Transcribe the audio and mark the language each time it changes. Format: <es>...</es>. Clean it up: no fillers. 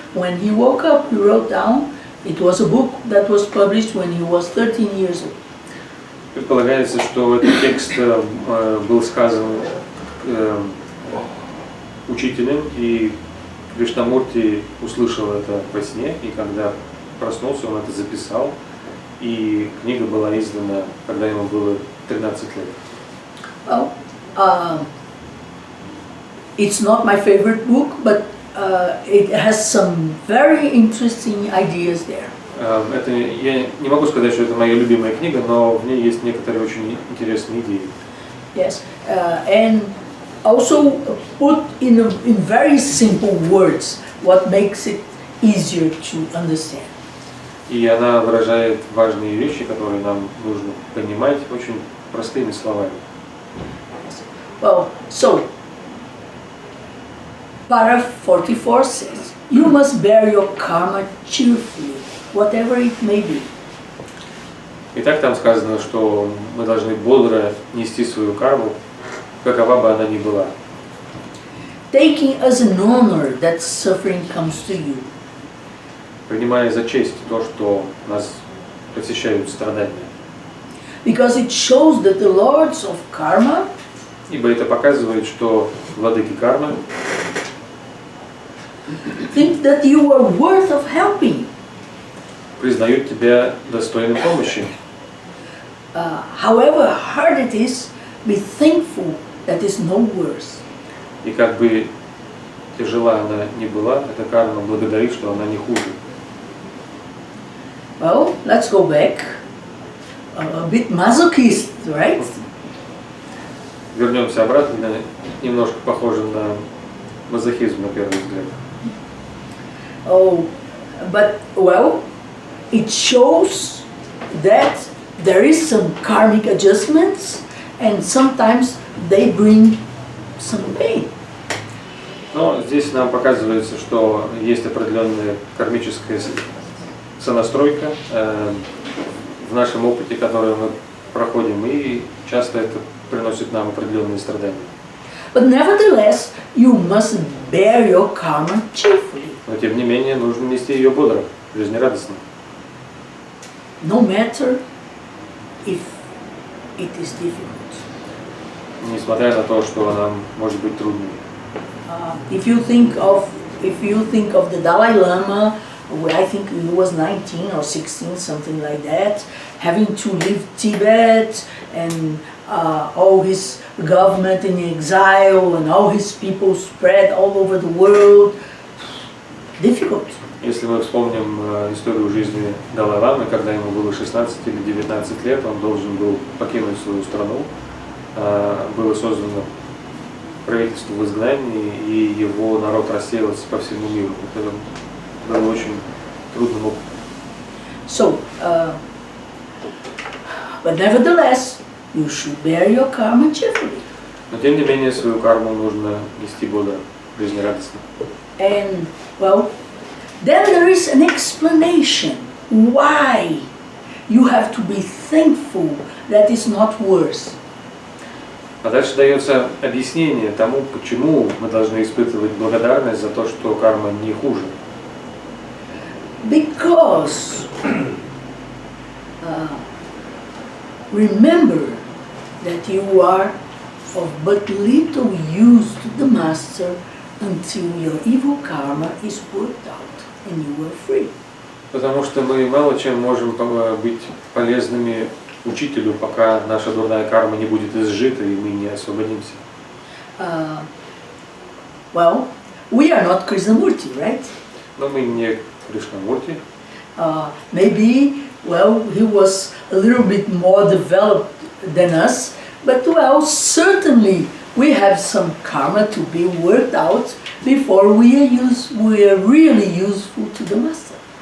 <en>When he woke up, he wrote down. It was a book that was published when he was 13 years old.</en> <ru>Предполагается, что этот текст был сказан учителем, и Кришнамурти услышал это во сне, и когда проснулся, он это записал, и книга была издана, когда ему было 13 лет.</ru> <en>Well, it's not my favorite book, but it has some very interesting ideas there.</en> <ru>Это, я не могу сказать, что это моя любимая книга, но в ней есть некоторые очень интересные идеи.</ru> <en>Yes, and also put in very simple words what makes it easier to understand.</en> <ru>И она выражает важные вещи, которые нам нужно понимать очень простыми словами.</ru> <en>Well, so paragraph 44 says, you must bear your karma cheerfully, whatever it may be.</en> <ru>Итак, там сказано, что мы должны бодро нести свою карму, какова бы она ни была.</ru> <en>Taking as an honor that suffering comes to you.</en> <ru>Принимая за честь то, что нас посещают страдания.</ru> <en>because it shows that the lords of karma</en> <ru>Ибо это показывает, что владыки кармы</ru> <en>think that you are worth of helping.</en> <ru>признают тебя достойным помощи.</ru> <en>However hard it is, be thankful that is no worse.</en> <ru>И как бы тяжела она ни была, эта карма благодарит, что она не хуже.</ru> <en>Well, let's go back. A bit masochist, right?</en> <ru>Вернемся обратно, немножко похоже на мазохизм на первый взгляд.</ru> <en>Oh, but well, it shows that there is some karmic adjustments, and sometimes they bring some pain.</en> <ru>Но здесь нам показывается, что есть определенная кармическая сонастройка в нашем опыте, который мы проходим, и часто это приносит нам определенные страдания.</ru> <en>But nevertheless, you must bear your karma cheerfully.</en> <ru>Но тем не менее нужно нести ее бодро, жизнерадостно.</ru> <en>No matter if it is difficult.</en> <ru>Несмотря на то, что она может быть трудной.</ru> <en>If you think of the Dalai Lama, I think he was 19 or 16, something like that, having to leave Tibet and all his government in exile and all his people spread all over the world. Difficult.</en> <ru>Если мы вспомним историю жизни Далай-ламы, когда ему было 16 или 19 лет, он должен был покинуть свою страну, было создано правительство в изгнании, и его народ рассеялся по всему миру. Это было очень трудным опытом.</ru> <en>So, but nevertheless, you should bear your karma cheerfully.</en> <ru>Но тем не менее свою карму нужно нести бодро, жизнерадостно.</ru> <en>And well, then there is an explanation why you have to be thankful that it's not worse.</en> <ru>А дальше дается объяснение тому, почему мы должны испытывать благодарность за то, что карма не хуже.</ru> <en>Because remember that you are of but little use to the master until your evil karma is worked out and you are free.</en> <ru>Потому что мы мало чем можем быть полезными учителю, пока наша дурная карма не будет изжита и мы не освободимся.</ru> <en>Well, we are not Krishnamurti, right?</en> <ru>Но мы не Кришнамурти.</ru> <en>Maybe, well, he was a little bit more developed than us, but well, certainly we have some karma to be worked out before we are really useful to the master.</en>